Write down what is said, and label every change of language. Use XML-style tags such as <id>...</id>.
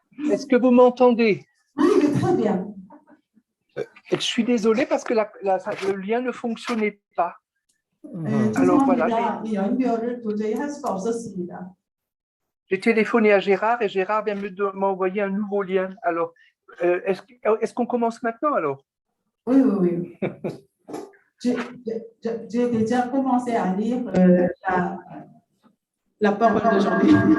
<fr>Est-ce que vous m'entendez? Oui, très bien. Je suis désolé parce que le lien ne fonctionnait pas.</fr> <ko>네,</ko> <fr>Alors voilà,</fr> <ko>죄송합니다. 이 연결을 도저히 할 수가 없었습니다.</ko> <fr>j'ai téléphoné à Gérard et Gérard vient m'a envoyé un nouveau lien. Alors, est-ce qu'on commence maintenant alors? Oui, oui, oui. J'ai déjà commencé à lire la parole d'aujourd'hui.</fr>